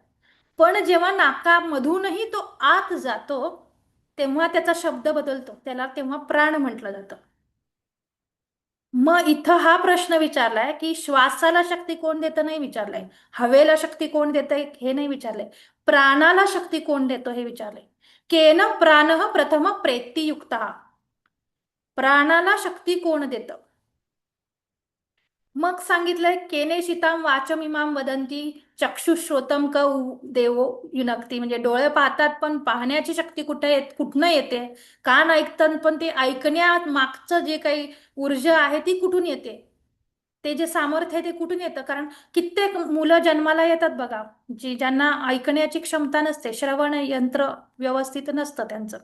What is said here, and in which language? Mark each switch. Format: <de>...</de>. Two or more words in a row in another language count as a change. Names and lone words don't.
<mr>पण जेव्हा नाकामधूनही तो आत जातो तेव्हा त्याचा शब्द बदलतो, त्याला तेव्हा प्राण म्हटलं जातं. मग इथं हा प्रश्न विचारलाय की श्वासाला शक्ती कोण देतं नाही विचारलंय, हवेला शक्ती कोण देतंय हे नाही विचारलंय, प्राणाला शक्ती कोण देतो हे विचारलंय.</mr> <sa>केन प्राणः प्रथम प्रेत्तियुक्तः.</sa> <mr>प्राणाला शक्ती कोण देतं? मग सांगितलंय</mr> <sa>केने शिताम वाचमिमाम वदंती चक्षुश्रोतम क देवो युनक्ती.</sa> <mr>म्हणजे डोळे पाहतात पण पाहण्याची शक्ती कुठनं येते? कान ऐकतात पण ते ऐकण्या मागचं जे काही ऊर्जा आहे ती कुठून येते? ते जे सामर्थ्य आहे ते कुठून येतं? कारण कित्येक मुलं जन्माला येतात बघा, ज्यांना ऐकण्याची क्षमता नसते, श्रवण यंत्र व्यवस्थित नसतं त्यांचं.</mr>